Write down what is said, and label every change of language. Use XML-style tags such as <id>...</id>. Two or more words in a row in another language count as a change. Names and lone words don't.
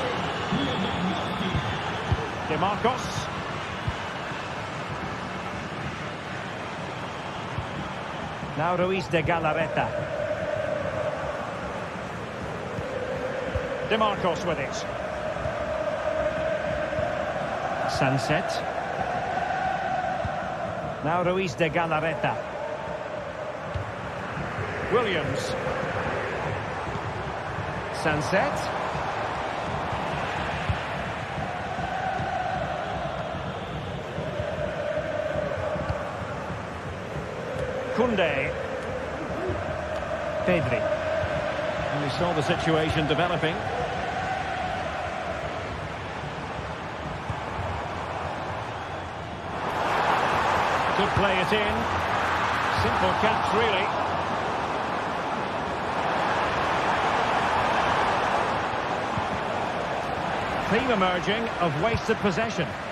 <en>De Marcos. Now Ruiz de Galarreta. De Marcos with it. Sunset. Now Ruiz de Galarreta. Williams. Sunset. Koundé. Pedri. And we saw the situation developing. could play it in. Simple catch, really. Theme emerging of wasted possession.</en>